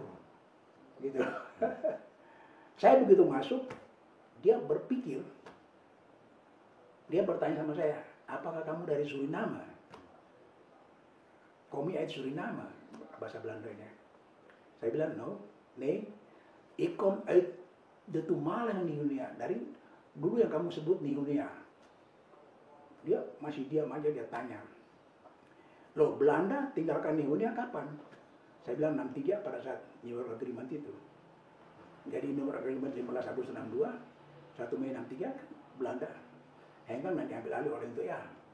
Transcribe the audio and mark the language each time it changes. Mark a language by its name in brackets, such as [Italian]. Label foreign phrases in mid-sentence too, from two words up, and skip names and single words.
[Indonesian] Gitu. Saya begitu masuk, dia berpikir, dia bertanya sama saya, apakah kamu dari Suriname? [Dutch] Komi uit Suriname, [Indonesian] bahasa Belandanya. Saya bilang, [Dutch] no, nee, ik kom uit de toenmalige Nihunia. [Indonesian] Dari dulu yang kamu sebut Nihunia. Dia masih diam aja, dia tanya. Loh, Belanda tinggalkan Nihunia kapan? Saya bilang 63 pada saat New York Agreement itu. Jadi New York Agreement 15 Agustus 62, 1 Mei 63, Belanda Hengkang dan diambil alih oleh itu ya.